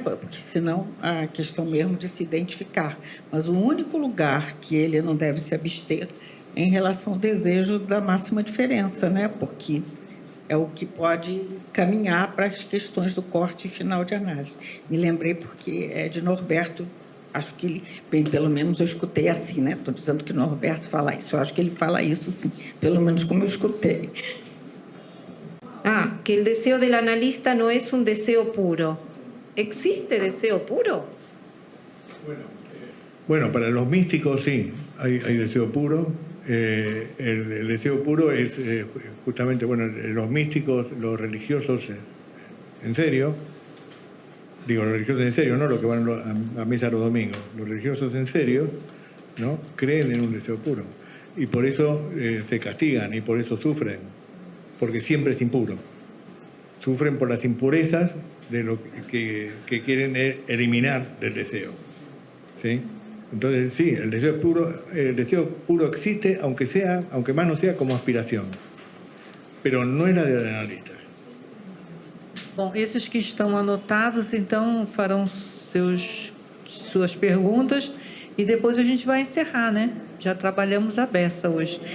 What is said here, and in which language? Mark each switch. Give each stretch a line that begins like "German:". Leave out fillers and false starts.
Portuguese: Porque senão a questão mesmo de se identificar. Mas o único lugar que ele não deve se abster é em relação ao desejo da máxima diferença, né? Porque é o que pode caminhar para as questões do corte final de análise. Me lembrei porque é de Norberto, acho que ele, bem, pelo menos eu escutei assim, né? Estou dizendo que Norberto fala isso, eu acho que ele fala isso sim, pelo menos como eu escutei.
Spanish: Ah, que el deseo del analista no es un deseo puro. ¿Existe deseo puro? Bueno, para los místicos sí, hay deseo puro. El deseo puro es justamente, bueno, los místicos, los religiosos en serio, digo, los religiosos en serio, no los que van a misa los domingos, los religiosos en serio, ¿no? Creen en un deseo puro. Y por eso se castigan y por eso sufren, porque siempre es impuro. Sufren por las impurezas de lo que quieren eliminar del deseo. ¿Sí? Entonces, sí, el deseo puro existe, aunque más no sea como aspiración, pero no es la del analista.
Portuguese: Bom, esses que estão anotados, então, farão suas perguntas e depois a gente vai encerrar, né? Já trabalhamos a beça hoje.